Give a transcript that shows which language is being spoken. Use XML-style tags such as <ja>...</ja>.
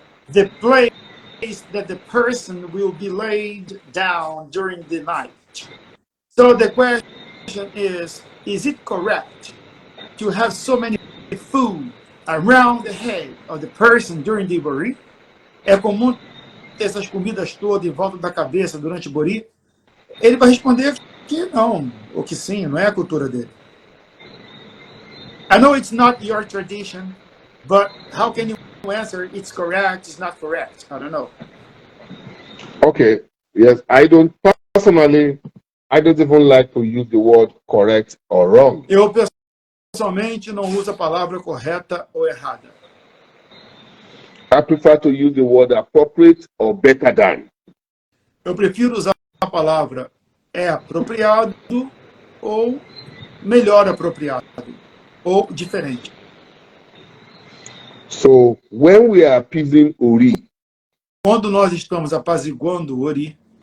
<en>The place that the person will be laid down during the night. So the question is it correct to have so many food around the head of the person during the Bori?</en> <pt>É comum ter essas comidas todas em volta da cabeça durante o Bori? Ele vai responder que não, ou que sim, não é a cultura dele.</pt> <en>I know it's not your tradition, but how can you answer it's correct, it's not correct? I don't know. Okay, yes, personally, I don't even like to use the word correct or wrong.</en> <pt>Eu pessoalmente não uso a palavra correta ou errada.</pt> <en>I prefer to use the word appropriate or better than.</en> <pt>Eu prefiro usar a palavra é apropriado ou melhor apropriado ou diferente.</pt> <en>So when we are appeasing Ori,</en> <pt>quando nós estamos apaziguando o Ori,</pt>